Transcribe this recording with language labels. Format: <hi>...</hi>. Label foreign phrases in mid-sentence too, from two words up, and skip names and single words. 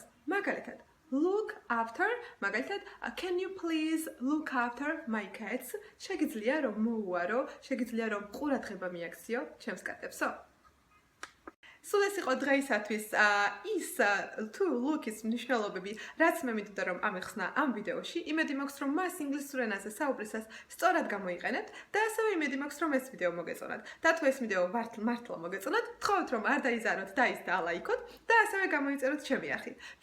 <ka>მაგალითად,</ka> <en>look after, მაგალითად, can you please look after my cats?</en> <ka>შეგიძლია რომ მოუარო, შეგიძლია რომ ყურადღება მიაქციო ჩემს კატებსო? სულ ეს იყო დღეისათვის ის</ka> <en>to look-</en> <ka>ის მნიშვნელობები, რაც მე მინდოდა რომ ამეხსნა ამ ვიდეოში. იმედი მაქვს რომ მას ინგლისურ ენაზე საუბრისას სწორად გამოიყენებთ და ასევე იმედი მაქვს რომ ეს ვიდეო მოგეწონათ. და თუ ეს ვიდეო მართლა მოგეწონათ, თხოვთ რომ არ დაიზაროთ და ის დაალაიქოთ და ასევე გამოიწეროთ ჩემი არხით.</ka>